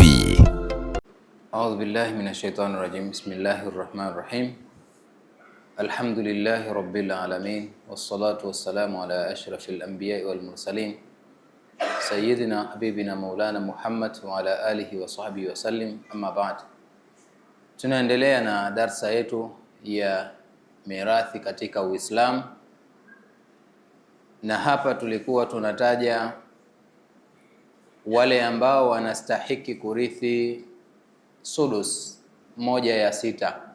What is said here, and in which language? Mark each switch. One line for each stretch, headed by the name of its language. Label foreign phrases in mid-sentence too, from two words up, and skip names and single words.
Arabic: أعوذ بالله من الشيطان الرجيم. بسم الله الرحمن الرحيم الحمد لله رب العالمين والصلاة والسلام على أشرف الأنبياء والمرسلين سيدنا حبيبنا مولانا محمد وعلى آله وصحبه وسلم أما بعد.
Swahili: Tunaendelea na darsa yetu ya mirathi katika Uislamu, na hapa tulikuwa tunataja wale ambao wanastahiki kurithi sudus, 1/6.